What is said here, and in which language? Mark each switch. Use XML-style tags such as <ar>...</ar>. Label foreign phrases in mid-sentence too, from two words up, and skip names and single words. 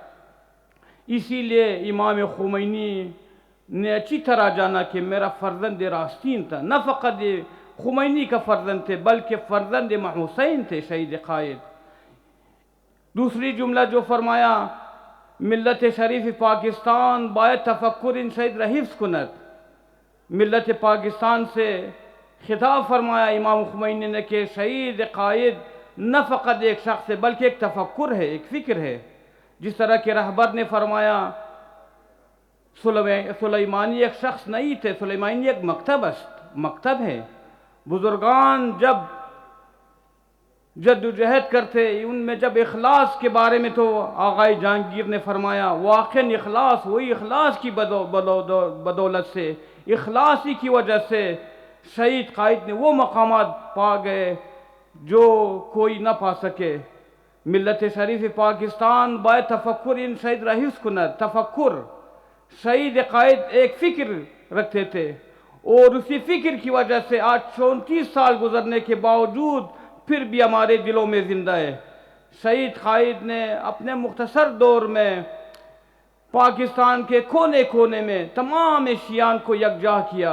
<ur>اسی لیے امام خمینی نے اچھی طرح جانا کہ میرا فرزند راستین تھا، نہ فقط یہ خمینی کا فرزند تھے بلکہ فرزند امام حسین تھے شہید قائد۔ دوسری جملہ جو فرمایا،</ur> <fa>ملت شریف پاکستان باید تفکر ان شہید را حفظ کند۔</fa> <ur>ملت پاکستان سے خطاب فرمایا امام خمینی نے کہ شہید قائد نہ فقط ایک شخص ہے بلکہ ایک تفکر ہے، ایک فکر ہے۔ جس طرح کہ رہبر نے فرمایا سلیمانی ایک شخص نہیں تھے، سلیمانی ایک مکتب ہے۔ بزرگان جب جد و جہد کرتے، ان میں جب اخلاص کے بارے میں تو آغائے جہانگیر نے فرمایا واقعاً اخلاص، وہی اخلاص کی بدولت سے، اخلاصی کی وجہ سے شہید قائد نے وہ مقامات پا گئے جو کوئی نہ پا سکے۔</ur> <fa>ملت شریف پاکستان باید تفکر ان شہید را حفظ کند۔</fa> <ur>تفکر، شہید قائد ایک فکر رکھتے تھے اور اسی فکر کی وجہ سے آج 34 سال گزرنے کے باوجود پھر بھی ہمارے دلوں میں زندہ ہے۔ شہید قائد نے اپنے مختصر دور میں پاکستان کے کونے کونے میں تمام شیعان کو یکجا کیا۔</ur>